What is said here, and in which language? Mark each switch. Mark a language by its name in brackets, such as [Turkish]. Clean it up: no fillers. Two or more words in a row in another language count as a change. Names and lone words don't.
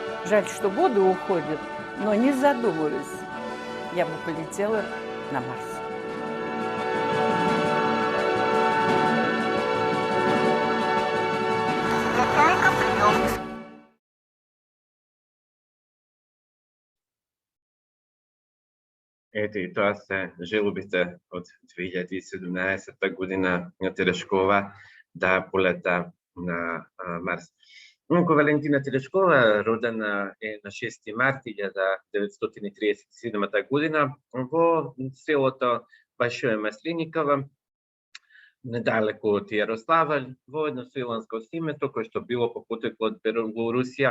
[Russian] Жаль, что годы уходят, но не задумываясь, я бы полетела на Марс. Я чайка, прием. [Macedonian] Ето и тоа се желобите од 2017 година на Терешкова да полета на Марс. Онко Валентина Терешкова, родена е на 6 март 1937 година во селото Бајшое Маслениково, недалеку од Јарославль, во едно селанско семејство кое што било по потекло од Белорусија.